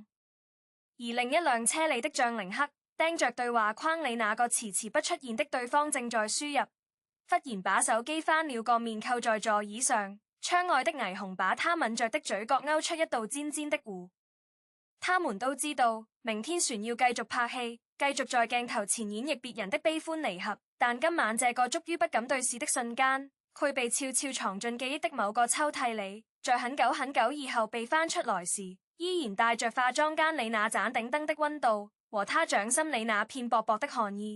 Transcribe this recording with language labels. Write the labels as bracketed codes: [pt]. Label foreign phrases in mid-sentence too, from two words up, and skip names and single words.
[zh] 而另一輛車裡的張凌克盯着對話框裡那個遲遲不出現的對方正在輸入，忽然把手機翻了個面扣在座椅上，窗外的霓虹把他抿着的嘴角勾出一道尖尖的弧。他們都知道明天船要繼續拍戲，繼續在鏡頭前演繹別人的悲歡離合，但今晚這個終於不敢對視的瞬間，佢被悄悄藏進記憶的某個抽屜裡，在很久很久以後被翻出來時，依然帶着化妝間裡那盞頂燈的溫度和他掌心裡那片薄薄的寒意。